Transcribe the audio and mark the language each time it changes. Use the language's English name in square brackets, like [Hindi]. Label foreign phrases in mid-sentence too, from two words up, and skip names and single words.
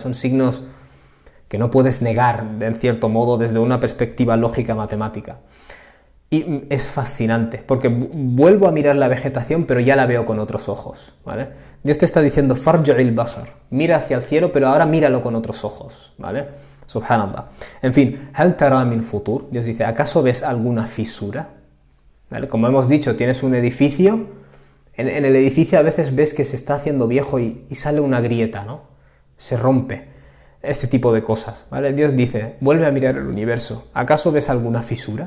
[Spanish] Son signos que no puedes negar, en cierto modo, desde una perspectiva lógica matemática. Y es fascinante, porque vuelvo a mirar la vegetación, pero ya la veo con otros ojos, ¿vale? Dios te está diciendo, [Arabic] فارجع البصر, [Spanish] mira hacia el cielo, pero ahora míralo con otros ojos, ¿vale? Subhanallah. En fin, [Arabic] هل ترى من فطور, [Spanish] Dios dice, ¿acaso ves alguna fisura? ¿Vale? Como hemos dicho, tienes un edificio, en el edificio a veces ves que se está haciendo viejo y sale una grieta, ¿no? Se rompe. este tipo de cosas, ¿vale? Dios dice, vuelve a mirar el universo, ¿acaso ves alguna fisura?